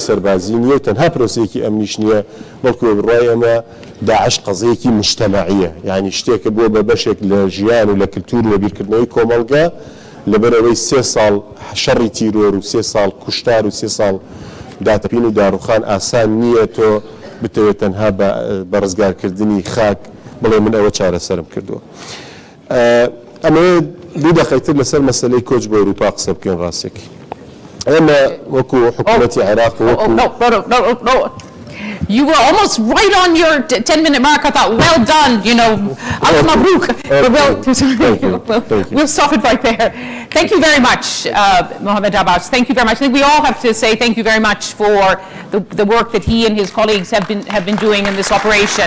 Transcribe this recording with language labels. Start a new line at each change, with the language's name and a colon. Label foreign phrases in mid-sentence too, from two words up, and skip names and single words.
Central Kurdish: سەربازی نییە و تەنها پرۆسەیەکی ئەمنیش نییە بەڵکو بڕای ئەمە داعش قەزەیەکی مجتەماعیە یعنی شتێکە بووە بە بەشێک لە ژیان و لە کلتور و بیرکردنەوەی کۆمەڵگا لەبەرەوەی 3 ساڵ شەڕی تیرۆر و 3 ساڵ کوشتار و 3 ساڵ داتەپین و داڕوخان ئاسان نییە تۆ بتەوێت تەنها بە ڕزگارکردنی خاک بڵێ من ئەوە چارەسەرم کردووە. ئەمە دوو دەقەیتر لەسەر مەسەلەی کۆچ بۆ ئەوروپا قسە بکەین ڕاستێکی. ئێمە وەکو حکوومەتی عێراق وەکو
English: No. You were almost right on your 10-minute mark. I thought, well done,
Arabic: ألف مبروك.
English: We'll stop it right there. Thank you very much, Mohammed Abbas. Thank you very much. I think we all have to say thank you very much for the work that he and his colleagues have been doing in this operation.